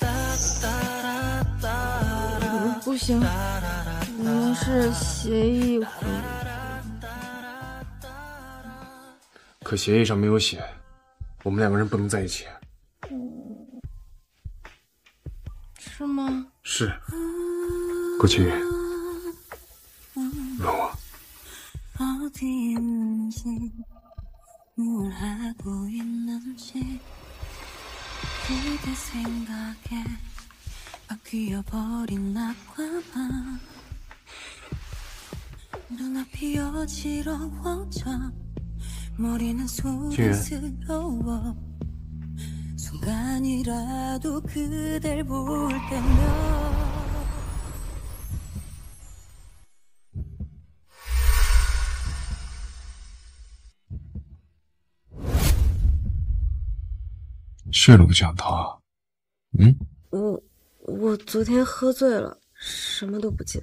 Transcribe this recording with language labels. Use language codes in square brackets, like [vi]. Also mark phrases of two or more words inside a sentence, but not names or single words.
[zh] 不行，我们是协议婚。可协议上没有写，我们两个人不能在一起。是吗？是。顾清远，吻我。 [ko] 어디 있는지 뭘 하고 있는지 그대 생각에 바뀌어버린 낮과밤 눈앞이 어지러워져 머리는 소리스러워 순간이라도 그댈 볼 때면 [zh] 睡了不想逃？嗯？我昨天喝醉了，什么都不记得。